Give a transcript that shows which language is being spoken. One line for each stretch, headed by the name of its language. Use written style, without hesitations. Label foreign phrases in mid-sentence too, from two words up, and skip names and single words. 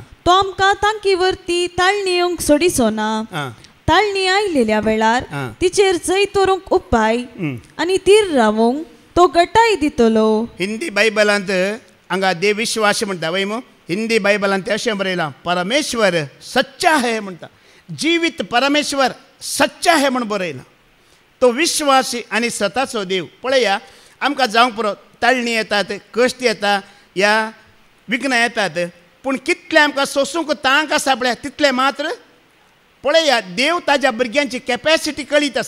Konkani: तो आमकां तांकी वरती ताळणी येवंक सोडिचो ना. हां. ताळणी आयलेल्या वेळार हां. तिचेर जैत व्हरूंक उपाय आनी तीर रावोंक तो गटाय दितलो. हिंदी बायबलांत हांगा देव विश्वासी म्हणटा वय मो. हिंदी बायबलांत ते अशें बरयलां,
Hindi: परमेश्वर सच्चा है म्हणटा.
Konkani: जिवीत
Hindi: परमेश्वर सच्चा है
Konkani: म्हण बरयलां. तो विश्वासी आनी सताचो देव. पळया आमकां जावंक पुरो ताळणी येतात, कश्ट येता, ह्या विघ्नां येतात, पूण कितलें आमकां सोंसूंक तांक आसा पळय तितलें मात्र पळया देव ताज्या भुरग्यांची कॅपॅसिटी कळीत आसा.